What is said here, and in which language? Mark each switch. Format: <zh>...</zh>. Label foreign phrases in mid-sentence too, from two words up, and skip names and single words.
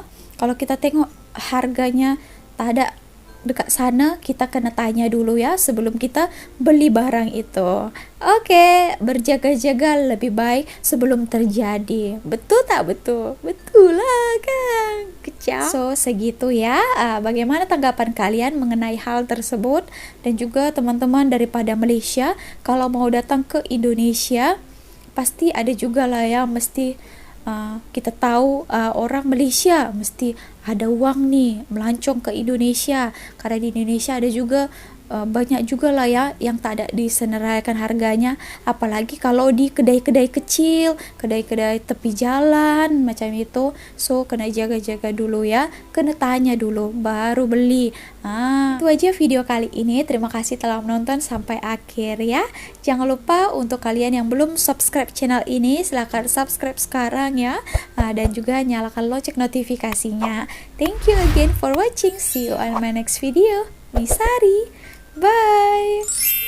<ms>Kalau kita tengok harganya tak ada dekat sana, kita kena tanya dulu ya sebelum kita beli barang itu. Oke, berjaga-jaga lebih baik sebelum terjadi. Betul tak betul? Betul lah kan.</ms> <id>Kecap. So segitu ya. Bagaimana tanggapan kalian mengenai hal tersebut?</id> <ms>Dan juga teman-teman daripada Malaysia kalau mau datang ke Indonesia pasti ada juga lah ya, mesti kita tahu orang Malaysia mesti ada uang nih melancong ke Indonesia, karena di Indonesia ada juga banyak juga lah ya yang tak ada disenaraikan harganya, apalagi kalau di kedai-kedai kecil, kedai-kedai tepi jalan macam itu. So kena jaga-jaga dulu ya, kena tanya dulu baru beli.</ms> <id>Itu aja video kali ini. Terima kasih telah menonton sampai akhir ya. Jangan lupa untuk kalian yang belum subscribe channel ini, silahkan subscribe sekarang ya, dan juga nyalakan lonceng notifikasinya.</id> <en>Thank you again for watching. See you on my next video. Misari. Bye.</en>